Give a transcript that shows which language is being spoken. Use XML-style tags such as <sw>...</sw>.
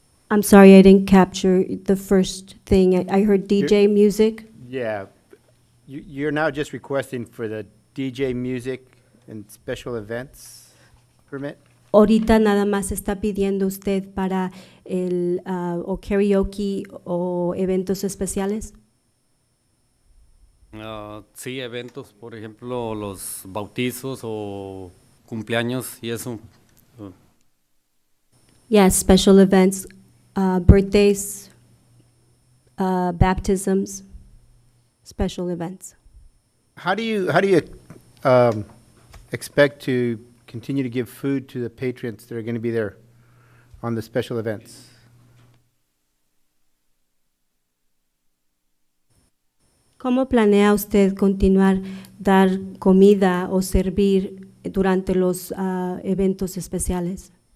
<en>I'm sorry, I didn't capture the first thing. I heard DJ music. Yeah. You're now just requesting for the DJ music and special events permit?</en> <es>Ahorita nada más está pidiendo usted para el o karaoke o eventos especiales. Sí, eventos, por ejemplo, los bautizos o cumpleaños y eso.</es> <en>Yes, special events, birthdays, baptisms, special events. How do you expect to continue to give food to the patrons that are going to be there on the special events?</en> <es>¿Cómo planea usted continuar dar comida o servir durante los eventos especiales?</es>